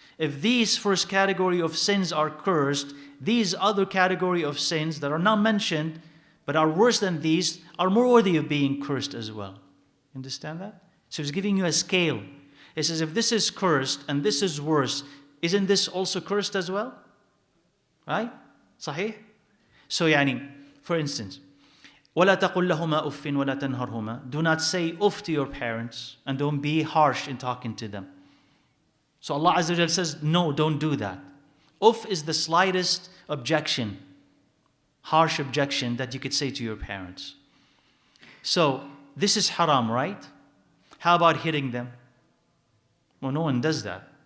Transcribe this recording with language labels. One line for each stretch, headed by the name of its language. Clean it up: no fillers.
English: If these first category of sins are cursed, these other category of sins that are not mentioned but are worse than these are more worthy of being cursed as well. Understand that? So he's giving you a scale. He says if this is cursed and this is worse, isn't this also cursed as well? Right?
Arabic: صحيح?
English: So for instance,
Arabic: وَلَا تَقُلْ لَهُمَا أُفٍّ وَلَا تَنْهَرْهُمَا.
English: Do not say uff to your parents and don't be harsh in talking to them. So Allah Azza wa Jal says, no, don't do that. Uff is the slightest objection, harsh objection that you could say to your parents. So this is haram, right? How about hitting them? Well, no one does that.